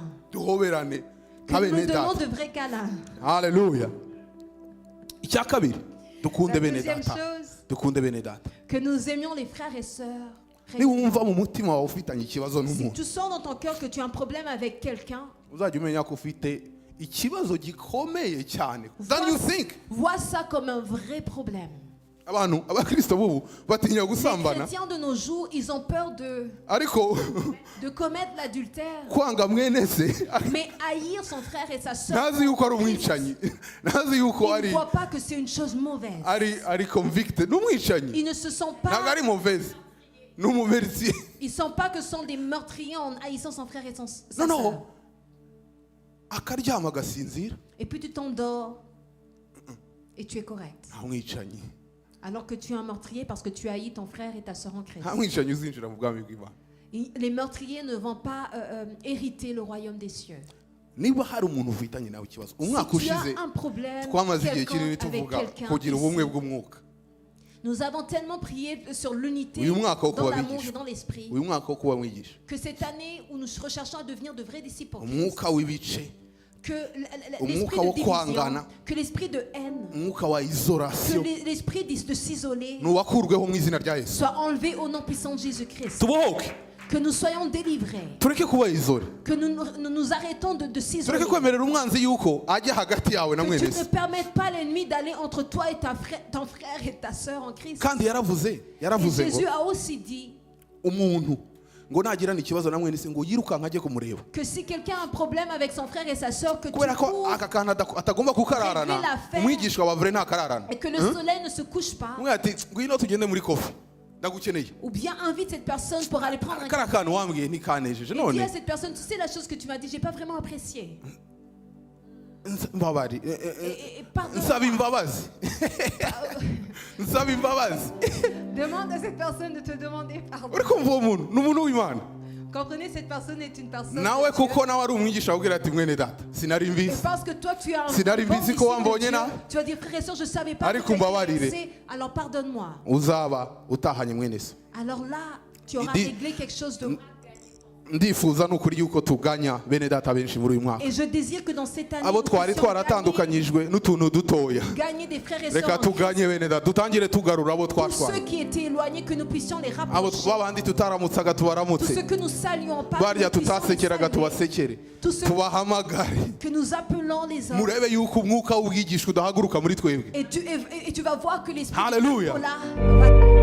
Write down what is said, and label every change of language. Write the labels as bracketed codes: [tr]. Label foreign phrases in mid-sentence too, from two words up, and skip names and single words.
[rw] duhoberane [fr] Que nous [rw] habe [fr] nous donnons [rw] data [fr] de vrais câlins. [rw] haleluya icya kabiri dukunde [fr] La [rw] bene [fr] deuxième [rw] data [fr] chose, [rw] dukunde bene data [fr] que nous aimions les frères et sœurs. [rw] niba wumva mu mutima wawe ufitanye ikibazo [fr] Si [rw] n'umuntu [fr] tu sens dans ton cœur que tu as un problème avec quelqu'un, [rw] uzajya umenya ko ufite ikibazo gikomeye cyane [en] than you think [fr] vois ça comme un vrai problème. [rw] abantu abakristo bubu batinya [fr] Les [rw] gusambana [fr] chrétiens de nos jours, ils ont peur [rw] ariko [fr] de commettre l'adultère. [rw] kwanga mwene se [fr] Mais haïr son frère et sa sœur, [rw] ntazi yuko ari umwicanyi ntazi yuko [fr] ils ne [rw] ari [fr] voient pas que c'est une chose mauvaise. [rw] ari convicted n'umwicanyi [fr] Ils ne se sentent [rw] ntabwo [fr] pas, [rw] ari mauvaise n'umumerisiye [fr] ils sentent pas que ce sont des meurtriers en haïssant son frère et sa non sœur. non [rw] akaryama agasinzira [fr] Et puis tu t'endors et tu es correct. [rw] nta mwicanyi [fr] Alors que tu es un meurtrier parce que tu haïs ton frère et ta sœur en Christ. [rw] nta mwicanyi uzinjira mu bwami bw'Imana [fr] Les meurtriers ne vont pas hériter le royaume des cieux. [rw] niba hari umuntu ufitanye nawe ikibazo umwaka [fr] Si tu [rw] ushize [fr] as un problème [rw] twamaze igihe [fr] quelconque [rw] kinini [fr] avec [rw] tuvuga [fr] quelqu'un [rw] kugira ubumwe [fr] ici, [rw] bw'umwuka [fr] Nous avons tellement prié sur l'unité [rw] Uyu mwaka wo [fr] dans [rw] kuba [fr] l'amour [rw] abigisha. [fr] et dans l'esprit [rw] uyu mwaka wo kuba mwigisha [fr] que cette année où nous recherchons à devenir de vrais disciples en Christ, [rw] umwuka w'ibice, [fr] que [rw] umwuka [fr] l'esprit [rw] wo [fr] de division, [rw] kwangana, [fr] que l'esprit de haine, [rw] umwuka wa [fr] que [rw] isolation [fr] l'esprit de s'isoler [rw] nuwakurweho mu izina rya Yesu. [fr] soit enlevé au nom puissant de Jésus-Christ. [rw] Tubohoke, [fr] Que nous soyons délivrés, [rw] tureke kuba izole, [fr] que nous arrêtons de s'isoler. [rw] tureke kwemerera umwanzi yuko ajya hagati yawe na [fr] Que [rw] mwene [fr] tu ne [rw] se. [fr] permettes pas à l'ennemi d'aller entre toi et ton frère et ta sœur en Christ. [rw] Kandi yaravuze [fr] Et [rw] yaravuze ngo [fr] Jésus a aussi dit [rw] umuntu ngo nagirana ikibazo na mwene se ngo yirukanka ajye kumureba, [fr] que si quelqu'un a un problème avec son frère et sa sœur, que tu [rw] kubera ko [fr] cours [rw] aka kantu atagomba kukararana. [fr] Régler l'affaire. [rw] Umwigishwa wa vrai ntakararana. [fr] et que le soleil ne se couche pas, [rw] umwe ati ngwino tugende muri kofi ndagukeneye. [fr] ou bien invite cette personne pour aller prendre un [rw] kara [fr] café. [rw] kantu wambwiye ntikanejeje [fr] Et dis [rw] none [fr] à cette personne, tu sais la chose que tu m'as dit, j'ai pas vraiment apprécié. [rw] mbabari [fr] Et pardonne. [rw] nsaba imbabazi nsaba imbabazi. [fr] Demande à cette personne de te demander pardon. [rw] uri kumva uwo muntu ni umuntu w'Imana [fr] Comprenez, cette personne est une personne [rw] nawe [fr] de Dieu. [rw] kuko nawe ari umwigisha wabwira ati mwene data sinari [fr] Et [rw] mbizi [fr] parce que toi tu as un [rw] Sinari [fr] bon [rw] mbizi ko [fr] disciple de [rw] wambonye [fr] Dieu, [rw] na. [fr] tu vas dire frère et soeur, je savais pas [rw] Ariko [fr] que tu étais [rw] umbabarire. [fr] blessé, alors pardonne-moi. [rw] uzaba utahanye mwene se. [fr] Alors là, tu auras Dit- réglé quelque chose de... [rw] ndifuza n'ukuri yuko tuganya bene data benshi muri uyu mwaka, [fr] Et je désire que dans cette année, [rw] abo [fr] nous [rw] twari [fr] puissions [rw] twaratandukanyijwe n'utuntu dutoya, [fr] gagner des frères et [rw] reka [fr] sœurs en Christ. [rw] tuganye bene data, dutangire tugarura abo [fr] Tous ceux [rw] twashwanye, [fr] qui étaient éloignés, que nous puissions les [rw] abo [fr] rapprocher. [rw] babandi tutaramutsaga [fr] Tous [rw] tubaramutse, [fr] ceux que nous saluons pas, [rw] barya [fr] que nous puissions les [rw] tutasekeraga [fr] saluer. [rw] tubasekere, [fr] Tous ceux [rw] tubahamagare, [fr] que nous appelons les hommes. [rw] murebe yuko umwuka w'ubwigishwa udahaguruka muri twebwe. [fr] Et tu vas voir que l'esprit Hallelujah. de Nicolas va